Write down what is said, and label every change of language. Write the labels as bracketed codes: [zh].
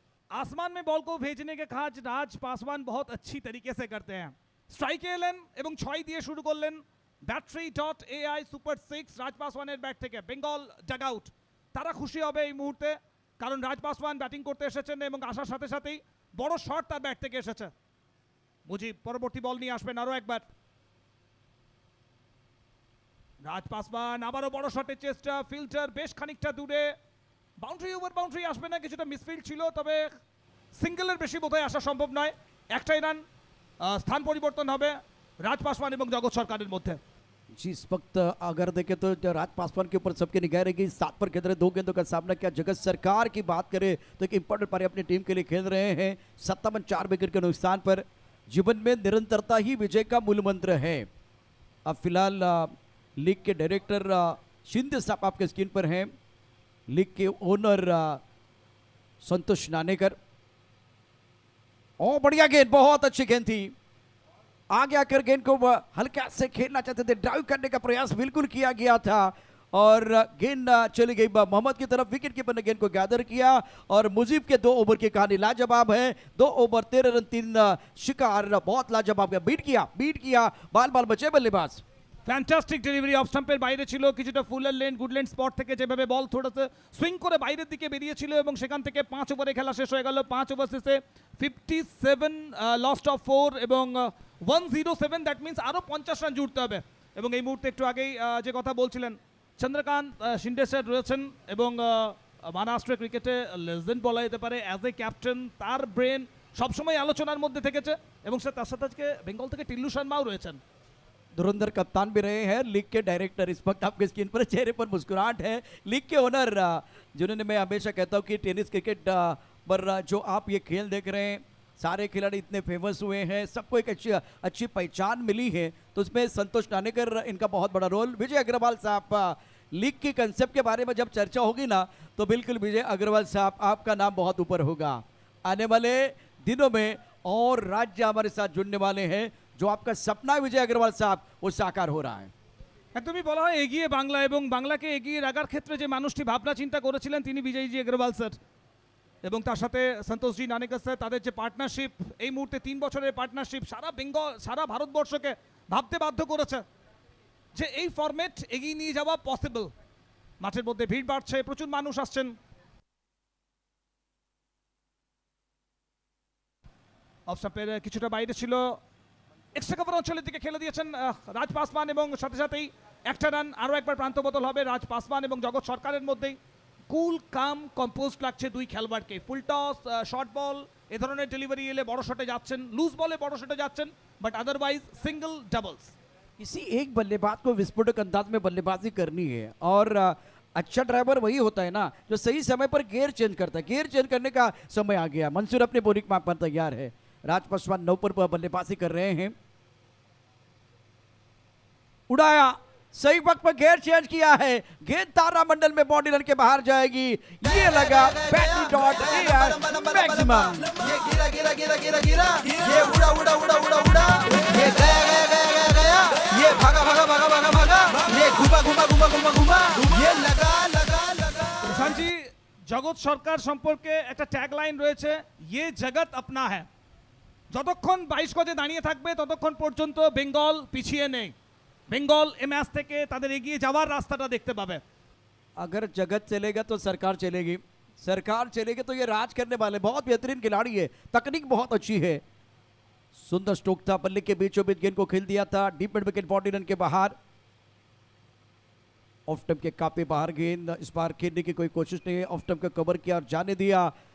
[hi] आसमान में बॉल को भेजने के काज राज पासवान बहुत अच्छी तरीके से करते हैं। [bn] स्ट्राइक এলেন এবং 6 দিয়ে শুরু করলেন। ব্যাটারি ডট এআই সুপার 6 রাজ পাসওয়ানের ব্যাট থেকে বেঙ্গল ডাগ আউট। তারা খুশি হবে এই মুহূর্তে, কারণ রাজ পাসওয়ান ব্যাটিং করতে এসেছেন এবং আসার সাথে সাথেই বড় শট তার ব্যাট থেকে এসেছে। মুজিব পরবর্তী বল নিয়ে আসবেন আরো একবার। রাজ পাসওয়ান আবারও বড় শটের চেষ্টা, ফিল্টার বেশ খানিকটা দূরে, বাউন্ডারি ওভার বাউন্ডারি আসবে না, কিছুটা মিসফিল্ড ছিল, তবে সিঙ্গেলের বেশি বোধহয় আসা সম্ভব নয়। একটাই রান, स्थान परिवर्तन হবে राज पासवान एवं जगत सरकारेर मध्य। [hi] जी, इस वक्त अगर देखें तो राज पासवान के ऊपर सबकी निगाह रहेगी। 7 पर खेल रहे, 2 गेंदों का सामना किया। जगत सरकार की बात करें तो एक इंपॉर्टेंट पारी अपनी टीम के लिए खेल रहे हैं। 57 विकेट के नुकसान पर। जीवन में निरंतरता ही विजय का मूल मंत्र है। अब फिलहाल लीग के डायरेक्टर शिंदे साहब आपके स्क्रीन पर हैं, लीग के ओनर संतोष नानेकर। ओ बढ़िया गेंद, बहुत अच्छी गेंद थी। आगे आकर गेंद को हल्का से खेलना चाहते थे, ड्राइव करने का प्रयास बिल्कुल किया गया था और गेंद चली गई मोहम्मद की तरफ। विकेट कीपर ने गेंद को गैदर किया और मुजीब के 2 ओवर की कहानी लाजवाब है। 2 ओवर 13 रन 3 शिकार, बहुत लाजवाब है। बीट किया बाल बाल बचे बल्लेबाज। [bn] ফ্যান্টাস্টিক ডেলিভারি, অফ স্টাম্পের বাইরে ছিল, কিছুটা ফুলার লেন গুডল্যান্ড স্পট থেকে যেভাবে বল থোড়াতে সুইং করে বাইরের দিকে বেরিয়েছিল এবং সেখান থেকে 5 ওভারে খেলা শেষ হয়ে গেল। 5 ওভার শেষে 57 লস্ট অফ 4 এবং 107, দ্যাট মিন্স আরও 50 রান জুড়তে হবে। এবং এই মুহূর্তে একটু আগেই যে কথা বলছিলেন চন্দ্রকান্ত শিন্ডে স্যার রয়েছেন এবং মহারাষ্ট্র ক্রিকেটে লেজেন্ড বলা যেতে পারে। অ্যাজ এ ক্যাপ্টেন তার ব্রেন সবসময় আলোচনার মধ্যে থেকেছে এবং সে তার সাথে আজকে বেঙ্গল থেকে টিল্লু শর্মাও রয়েছেন। [hi] धुरंधर कप्तान भी रहे हैं, लीग के डायरेक्टर। इस वक्त आपके स्क्रीन पर चेहरे पर मुस्कुराहट है। लीग के ओनर जिन्होंने, मैं हमेशा कहता हूं कि टेनिस क्रिकेट पर जो आप ये खेल देख रहे हैं, सारे खिलाड़ी इतने फेमस हुए हैं, सबको एक अच्छी पहचान मिली है, तो उसमें संतोष नानेकर इनका बहुत बड़ा रोल। विजय अग्रवाल साहब, लीग के कंसेप्ट के बारे में जब चर्चा होगी ना तो बिल्कुल विजय अग्रवाल साहब आपका नाम बहुत ऊपर होगा आने वाले दिनों में। और राज्य हमारे साथ जुड़ने वाले हैं, जो आपका सपना विजय अग्रवाल साहब वो साकार हो रहा है। [bn] একদমই বলা হয় এগিয়ে বাংলা এবং বাংলাকে এগিয়ে রাখার ক্ষেত্রে যে মানুষটি ভাবনা চিন্তা করেছিলেন তিনি বিজয়জি अग्रवाल স্যার এবং তার সাথে সন্তোষজি নানেকার স্যার। তাদের যে পার্টনারশিপ, এই মুহূর্তে 3 বছরের পার্টনারশিপ সারা বেঙ্গল, সারা ভারতবর্ষকে ভাবতে বাধ্য করেছে যে এই ফরম্যাট এগিয়ে নিয়ে যাওয়া পসিবল। মাঠের মধ্যে ভিড় বাড়ছে, প্রচুর মানুষ আসছেন। অফ স্টাম্পের কিছুটা বাইরে ছিল, এক্সট্রা কভার অঞ্চলের দিকে খেলে দিয়েছেন রাজ পাসওয়ান এবং সাথে সাথেই একটা রান। আরও একবার প্রান্ত বদল হবে রাজ পাসওয়ান এবং জগৎ সরকারের মধ্যেই। কুল কাম কম্পোস্ট লাগছে দুই খেলোয়াড়কে। ফুল টস, শর্ট বল, এ ধরনের ডেলিভারি এলে বড় শটে যাচ্ছেন, লুজ বলে বড় শটে যাচ্ছেন, বাট আদারওয়াইজ সিঙ্গল ডাবলস। [hi] किसी एक बल्लेबाज को विस्फोटक अंदाज में बल्लेबाजी करनी है और अच्छा ड्राइवर वही होता है ना जो सही समय पर गियर चेंज करता है। गियर चेंज करने का समय आ गया। मंसूर अपने बोलिंग माप पर तैयार है। राज पासवान 9 पर बल्लेबाजी कर रहे हैं। उड़ाया, सही वक्त पर गियर चेंज किया है। गेंद तारा मंडल में बॉडी रन के बाहर जाएगी। ये लगा बैटरी डॉट मैक्सिमम। ये गिरा गिरा गिरा गिरा गिरा, ये उड़ा उड़ा उड़ा उड़ा उड़ा, ये गया गया गया गया गया, ये भागा भागा भागा भागा भागा, ये घुमा घुमा घुमा घुमा घुमा, ये लगा लगा लगा। [bn] প্রশান্তজি, জগৎ সরকার সম্পর্কে একটা ট্যাগলাইন রয়েছে, [hi] ये जगत अपना है। [bn] যতক্ষণ 22 গজে দাঁড়িয়ে থাকবে ততক্ষণ পর্যন্ত বেঙ্গল পিছিয়ে নেই। বেঙ্গল এই ম্যাচ থেকে তাদের এগিয়ে যাওয়ার রাস্তাটা দেখতে পাবে। [hi] अगर जगत चलेगा तो सरकार चलेगी, सरकार चलेगी तो ये राज करने वाले। बहुत बेहतरीन खिलाड़ी है, तकनीक बहुत अच्छी है। सुंदर स्ट्रोक था, बल्ले के बीचों बीच गेंद को खेल दिया था। Deep mid wicket, body run के बाहर। ऑफ स्टंप के काफी बाहर गेंद, इस बार खेलने की कोई कोशिश नहीं है। ऑफ स्टंप का कवर किया और जाने दिया।